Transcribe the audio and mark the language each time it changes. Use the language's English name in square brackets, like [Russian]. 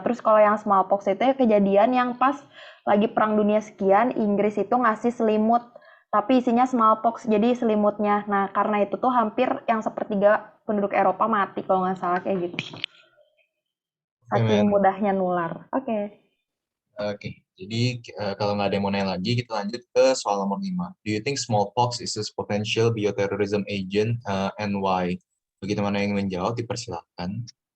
[Indonesian] Terus kalau yang smallpox itu ya kejadian yang pas lagi Perang Dunia sekian, Inggris itu ngasih selimut tapi isinya smallpox, jadi selimutnya. Nah, karena itu tuh hampir yang sepertiga penduduk Eropa mati kalau nggak salah kayak gitu. Saking mudahnya nular. Oke. Oke, jadi kalau nggak ada yang mau nanya lagi, kita lanjut ke soal nomor 5. [English] Do you think smallpox is a potential bioterrorism agent and why? [Indonesian] Bagi teman yang ingin menjawab, dipersilakan.